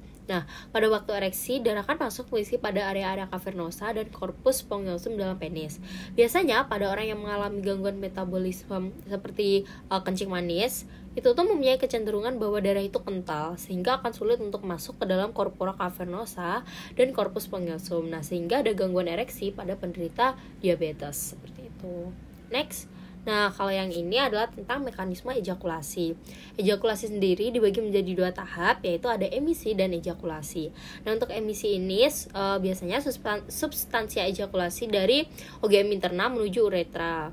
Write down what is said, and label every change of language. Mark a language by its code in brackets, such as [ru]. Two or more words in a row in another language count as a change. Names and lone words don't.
[id] Nah, pada waktu ereksi, darah akan masuk mengisi pada area-area cavernosa dan [la] corpus spongiosum [id] dalam penis. Biasanya pada orang yang mengalami gangguan metabolisme seperti kencing manis, itu tuh mempunyai kecenderungan bahwa darah itu kental, sehingga akan sulit untuk masuk ke dalam [la] corpora cavernosa [id] dan [la] corpus spongiosum. [id] Nah, sehingga ada gangguan ereksi pada penderita diabetes, seperti itu. Next. Nah, kalau yang ini adalah tentang mekanisme ejakulasi. Ejakulasi sendiri dibagi menjadi dua tahap, yaitu ada emisi dan ejakulasi. Nah, untuk emisi ini biasanya substansia ejakulasi dari OGM interna menuju uretra.